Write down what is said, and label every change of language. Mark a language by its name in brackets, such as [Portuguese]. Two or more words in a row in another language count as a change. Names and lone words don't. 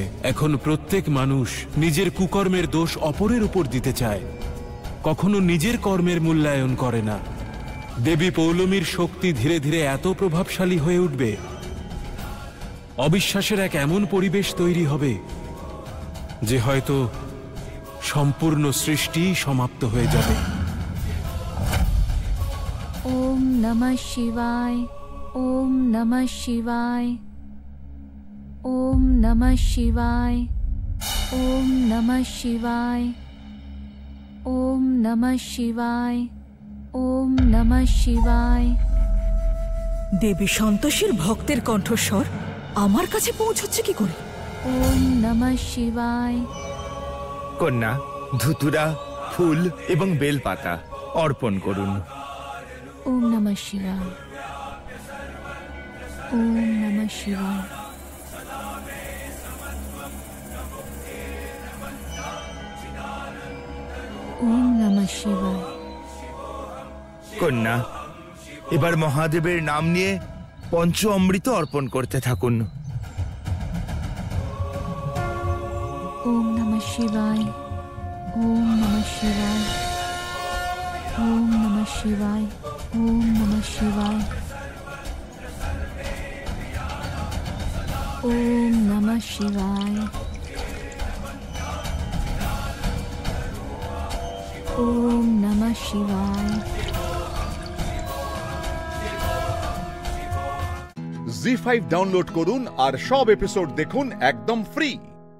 [Bangla] এখন প্রত্যেক মানুষ নিজের কুকর্মের দোষ অপরের উপর দিতে চায়, কখনো নিজের কর্মের মূল্যায়ন করে না। দেবী পৌলমীর শক্তি ধীরে ধীরে এত প্রভাবশালী হয়ে উঠবে, অবিশ্বাসের এক এমন পরিবেশ তৈরি হবে যে হয়তো সম্পূর্ণ সৃষ্টি সমাপ্ত হয়ে যাবে। [Sanskrit] ওম নমঃ শিবায়, ওম নমঃ শিবায়, ওম নমঃ শিবায়, ওম নমঃ শিবায়, ওম নমঃ শিবায়, ওম নমঃ শিবায়। [Bangla] দেবী সন্তোষীর ভক্তের কণ্ঠস্বর আমার কাছে পৌঁছচ্ছে কি করে? [Sanskrit] ওম নমঃ শিবায়। [Bangla] কন্যা, ধুতুরা, ফুল এবং বেলপাতা অর্পণ করুন। [Sanskrit] ওম নমঃ শিবায়, ওম নমঃ শিবায়। ওম নমঃ শিবায়। [Bangla] কন্যা, এবার মহাদেবের নাম নিয়ে পঞ্চ অমৃত অর্পণ করতে থাকুন। [Sanskrit] ওম নমঃ শিবায়, ওম নমঃ শিবায়, ওম নমঃ শিবায়, ওম নমঃ শিবায়, ওম নমঃ শিবায়, ওম নমঃ শিবায়। [Bangla] জি5 ডাউনলোড করুন আর সব এপিসোড দেখুন একদম ফ্রি।